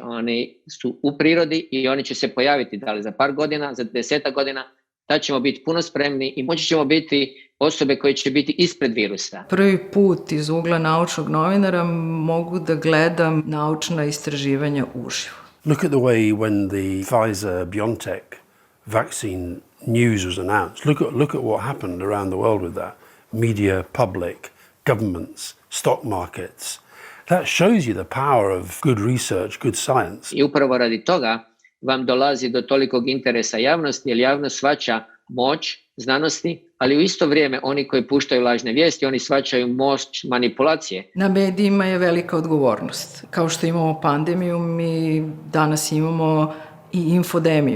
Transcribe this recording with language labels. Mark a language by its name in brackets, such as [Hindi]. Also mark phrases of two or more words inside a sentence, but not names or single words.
[Bosnian] Oni su u prirodi i oni će se pojaviti da li za par godina, za 10 godina. Tad ćemo biti puno spremni i moći ćemo biti osobe koje će biti ispred virusa. Prvi put iz ugla naučnog novinara mogu da gledam naučna istraživanja uživo. [English] Look at the way when the Pfizer-BioNTech vaccine news was announced. Look at what happened around the world with that. Media, public, governments, stock markets. That shows you the power of good research, good science. [Croatian] I upravo radi toga vam dolazi do tolikog interesa javnosti, jer javnost shvaća moć znanosti, ali u isto vrijeme oni koji puštaju lažne vijesti, oni shvaćaju moć manipulacije. Na medijima je velika odgovornost. Kao što imamo pandemiju, mi danas imamo i infodemiju.